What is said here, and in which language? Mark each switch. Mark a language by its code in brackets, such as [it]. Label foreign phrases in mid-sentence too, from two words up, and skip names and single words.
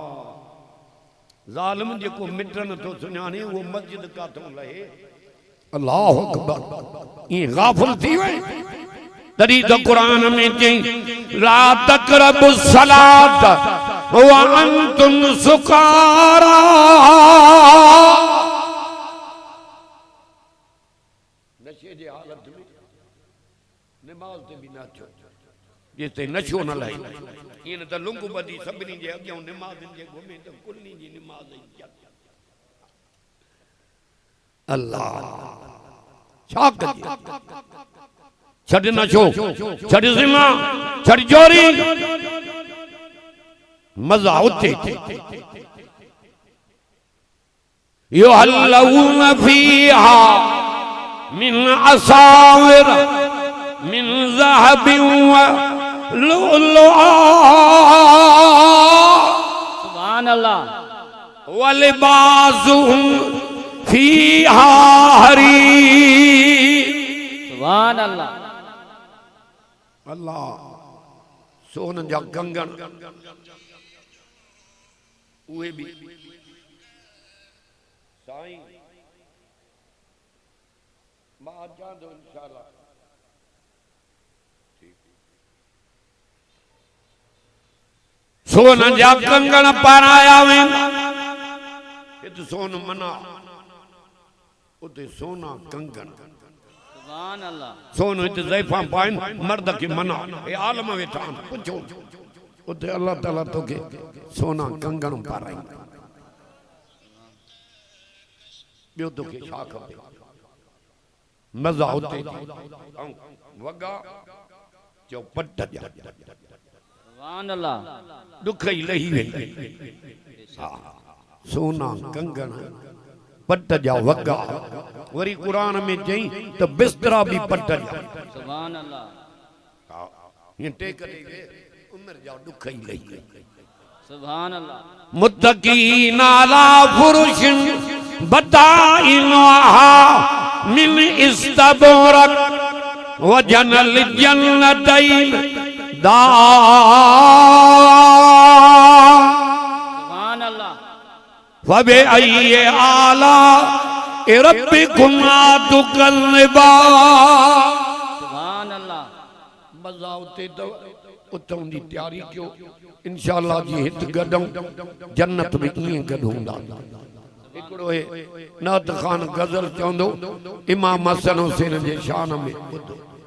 [sd] ज़ालिम जेको मिट न थो सुञाणे वो मस्जिद काथों लहे। [ar] الله أكبر. [sd] ये गाफिल थी वई तरी तो कुरान में चई [ar] لا تقربوا الصلاة وأنتم سكارى. [sd] नशे जे हालत में नमाज ते भी नाचो जेते नशो न लाइ इन त लुंग बदी सभिनी जे अॻियां नमाज़नि जे घुमे त कुल्ली जी नमाज अल्लाह छा कजे छड़ नशो छड़ ज़िना छड़ चोरी मज़ा उते [ar] يحلون فيها من أساور من ذهب ولؤلؤا. سبحان الله. ولباسهم فيها حرير. سبحان الله. [sd] अल्लाह सोन जा कंगन उहे भी साईं मां अचां थो इंशाअल्लाह। सोन जा कंगन पाराया वेंदा हिते सोन मना उते सोना कंगन। [ar] سبحان الله. [sd] सोन हिते ज़ैफ़ा पाइन मर्द के मना हे आलम वेठा पुछो उते अल्लाह ताला तोखे सोना कंगन पाराई ॿियो तोखे छा खपे मज़ा उते वगा चो पट जा [ar] سبحان الله. [sd] दुख ई लही वेंदा सोना कंगन पट जा वगा। वरी कुरान में चई तो बिस्तरा भी पट जा। [ar] سبحان الله. [sd] ये टेक दे उम्र जा दुख ही लही। [ar] سبحان الله. متكئين على فرش بطائنها من إستبرق وجنى الجنتين دان. سبحان الله. فبأي آلاء ربكما تكذبان سبحان الله [sd] मज़ा उते तो उतों दी तैयारी क्यों इंशाअल्लाह जी हित गडूं जन्नत में कीअं गॾु हूंदा हिकिड़ो नात खान गज़ल चवंदो इमाम हसन हुसैन जे शान में ॿुधो